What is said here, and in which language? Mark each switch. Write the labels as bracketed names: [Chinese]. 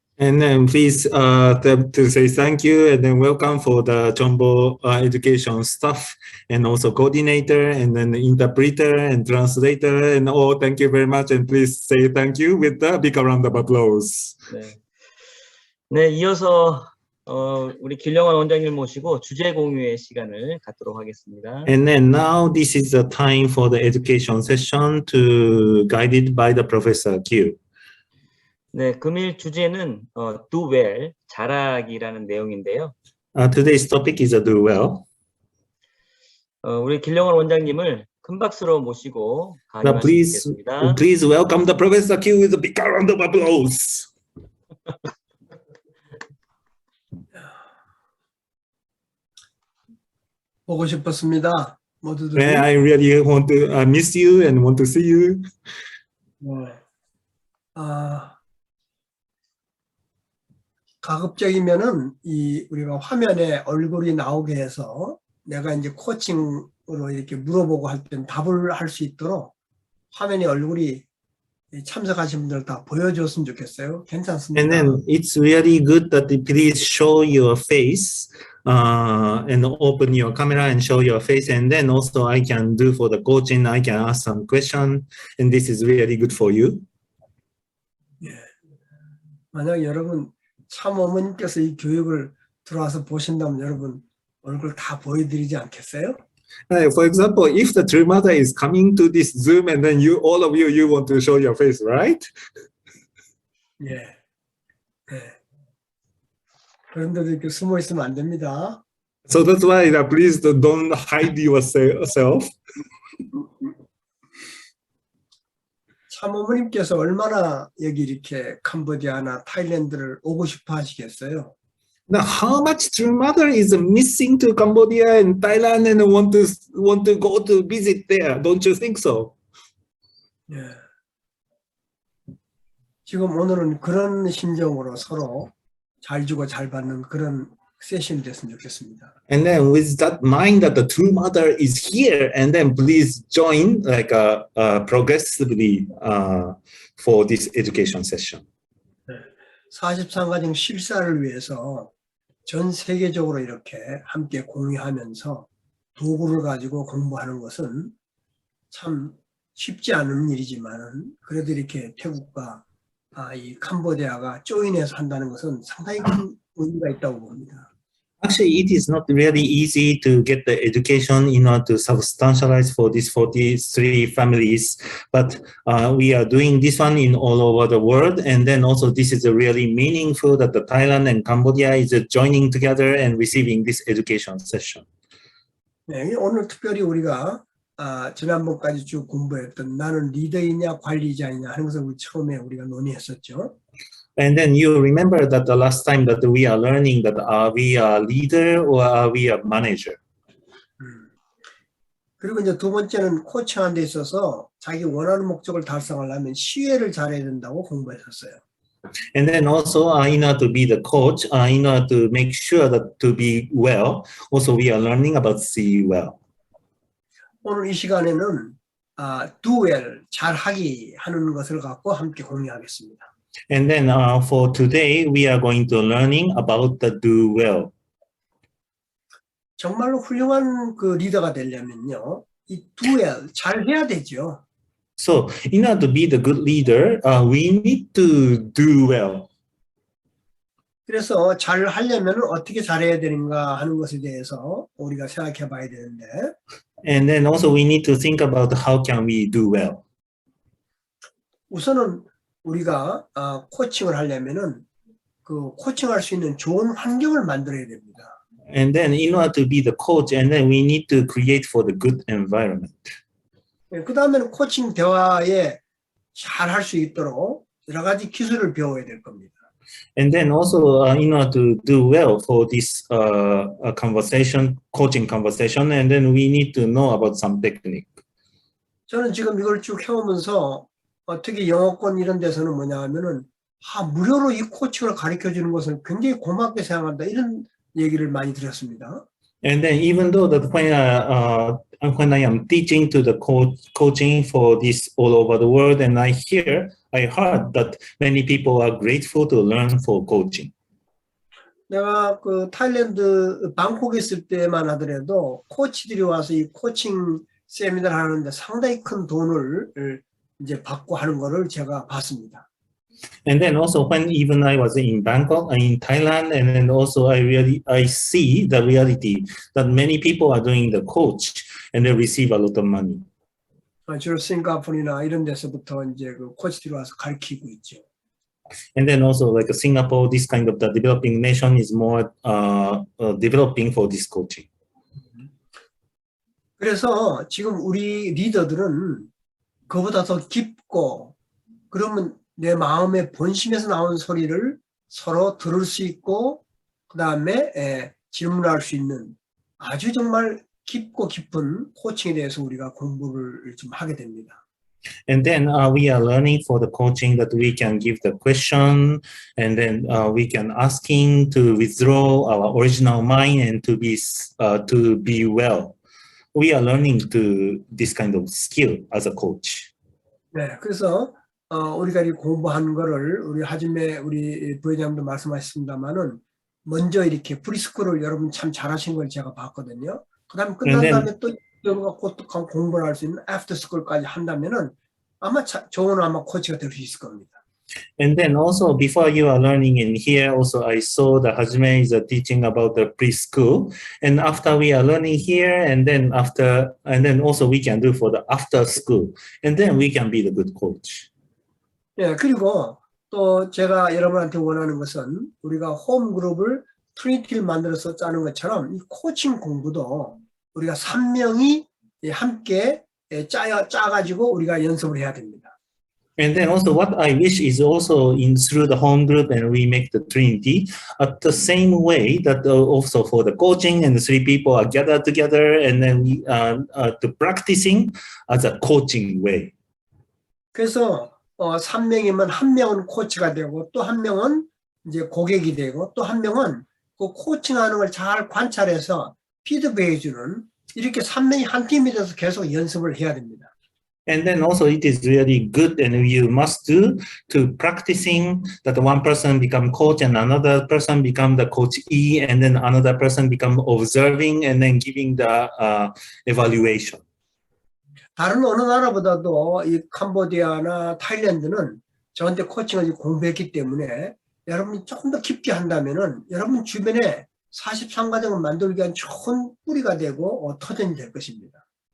[English] And then please to say thank you and then welcome for the Cheonbo education staff and also coordinator and then interpreter and translator and all. Thank you very much and please say thank you with a big round of applause. [Korean] 네, 이어서 우리 길영환 원장님 모시고 주제 공유의 시간을 갖도록 하겠습니다. [English] And then now this is the time for the education session guided by the Professor Q. [Korean] 네, 금일 주제는 [English] do well, [Korean] 잘하기라는 내용인데요. [English] Today's topic is do well. [Korean] 우리 길령원 원장님을 큰 박수로 모시고 [English] Now, [Korean] 강의하시겠습니다. [English] please welcome the Professor Q with a big round of applause. [Korean] 보고 싶었습니다. 모두들. [English] Yeah, I really want to miss you and want to see you. [Korean] 네. 가급적이면은 우리가 화면에 얼굴이 나오게 해서 내가 이제 코칭으로 이렇게 물어보고 할 땐 답을 할 수 있도록 화면에 얼굴이 참석하신 분들 다 보여줬으면 좋겠어요. 괜찮습니다. [English] And then it's really good that you please show your face and open your camera and show your face. And then also I can do for the coaching, I can ask some question. And this is really good for you. [Korean] 예. 만약 여러분 참 어머님께서 이 교육을 들어와서 보신다면 여러분 얼굴 다 보여드리지 않겠어요? [English] For example, if the true mother is coming to this Zoom and then all of you want to show your face, right? [Korean] 예. 예. 그런데도 이렇게 숨어 있으면 안 됩니다. [English] So that's why please don't hide yourself. [Korean] 참어머님께서 얼마나 여기 이렇게 캄보디아나 타일랜드를 오고 싶어 하시겠어요? [English] Now, how much true mother is missing to Cambodia and Thailand and want to go to visit there? Don't you think so? [Korean] 예. 지금 오늘은 그런 심정으로 서로 잘 주고 잘 받는 그런 세션이 됐으면 좋겠습니다. [English] And then with that mind that the true mother is here, and then please join like progressively for this education session. [Korean] 43가정 실사를 위해서 전 세계적으로 이렇게 함께 공유하면서 도구를 가지고 공부하는 것은 참 쉽지 않은 일이지만은 그래도 이렇게 태국과 이 캄보디아가 조인해서 한다는 것은 상당히 큰 의미가 있다고 봅니다. [English] Actually, it is not really easy to get the education in order to substantialize for these 43 families, but we are doing this one in all over the world, and then also this is really meaningful that the Thailand and Cambodia is joining together and receiving this education session. [Korean] 네, 오늘 특별히 우리가 지난번까지 쭉 공부했던 나는 리더이냐 관리자이냐 하는 것을 처음에 우리가 논의했었죠. [English] And then you remember that the last time that we are learning that are we a leader or are we a manager? [Korean] 그리고 이제 두 번째는 코칭하는 데 있어서 자기 원하는 목적을 달성하려면 시회를 잘해야 된다고 공부했었어요. [English] And then also in order to be the coach, in order to make sure that to be well, also we are learning about see well. [Korean] 오늘 이 시간에는 [English] do well, [Korean] 잘하기 하는 것을 갖고 함께 공유하겠습니다. [English] And then for today, we are going to learning about the do well. [Korean] 정말로 훌륭한 그 리더가 되려면요, 이 [English] do well [Korean] 잘해야 되죠. [English] So in order to be the good leader, we need to do well. [Korean] 그래서 잘 하려면 어떻게 잘해야 되는가 하는 것에 대해서 우리가 생각해 봐야 되는데. [English] And then also we need to think about how can we do well. [Korean] 우선은 우리가 코칭을 하려면은 그 코칭할 수 있는 좋은 환경을 만들어야 됩니다. [English] And then in order to be the coach, and then we need to create for the good environment. [Korean] 그 다음에는 코칭 대화에 잘 할 수 있도록 여러 가지 기술을 배워야 될 겁니다. [English] And then also in order to do well for this conversation, coaching conversation, and then we need to know about some technique. [Korean] 저는 지금 이걸 쭉 해오면서 특히 영어권 이런 데서는 뭐냐 하면은 무료로 이 코칭을 가르쳐 주는 것을 굉장히 고맙게 생각한다 이런 얘기를 많이 들었습니다. [English] And then even though that when I am teaching to the coaching for this all over the world, and I heard that many people are grateful to learn for coaching. [Korean] 내가 그 타일랜드 방콕에 있을 때만 하더라도 코치들이 와서 이 코칭 세미나를 하는데 상당히 큰 돈을 이제 받고 하는 거를 제가 봤습니다. [English] And then also when even I was in Bangkok, in Thailand, and then also I see the reality that many people are doing the coach and they receive a lot of money. [Korean] 주로 싱가포르나 이런 데서부터 이제 그 코치들이 와서 가르치고 있죠. [English] And then also like Singapore, this kind of the developing nation is more developing for this coaching. [Korean] 그래서 지금 우리 리더들은 그보다 더 깊고 그러면 내 마음의 본심에서 나오는 소리를 서로 들을 수 있고 그 다음에 질문할 수 있는 아주 정말 깊고 깊은 코칭에 대해서 우리가 공부를 좀 하게 됩니다. [English] And then we are learning for the coaching that we can give the question, and then we can asking to withdraw our original mind and to be well. We are learning to this kind of skill as a coach. [Korean] 네, 그래서 우리가 이 공부한 거를 우리 하짐에 우리 부회장도 말씀하셨습니다만은 먼저 이렇게 프리스쿨을 여러분 참 잘하신 걸 제가 봤거든요. 그다음 끝난 다음에 또 공부를 할 수 있는 애프터 스쿨까지 한다면은 아마 좋은 아마 코치가 될 수 있을 겁니다. [English] And then also before you are learning in here, also I saw that Hajime is teaching about the preschool, and after we are learning here, and then also we can do for the after school, and then we can be the good coach. [Korean] 예, 그리고 또 제가 여러분한테 원하는 것은 우리가 홈 그룹을 트리니티를 만들어서 짜는 것처럼 이 코칭 공부도 우리가 3명이 함께 짜가지고 우리가 연습을 해야 됩니다. [English] And then also what I wish is also through the home group and we make the Trinity at the same way that also for the coaching and the 3 people are gathered together and then we to practicing as a coaching way. [Korean] 그래서 3명이면 1명은 코치가 되고 또 1명은 이제 고객이 되고 또 1명은 그 코칭하는 걸 잘 관찰해서 피드백해주는 이렇게 3명이 한 팀이 돼서 계속 연습을 해야 됩니다. [English] And then also it is really good and you must do to practicing that one person become coach and another person become the coach E and then another person become observing and then giving the evaluation. [Korean] 다른 어느 나라보다도 이 캄보디아나 타일랜드는 저한테 코칭을 공부했기 때문에 여러분이 조금 더 깊게 한다면은 여러분 주변에 43가정을 만들기 위한 좋은 뿌리가 되고 터전이 될 것입니다.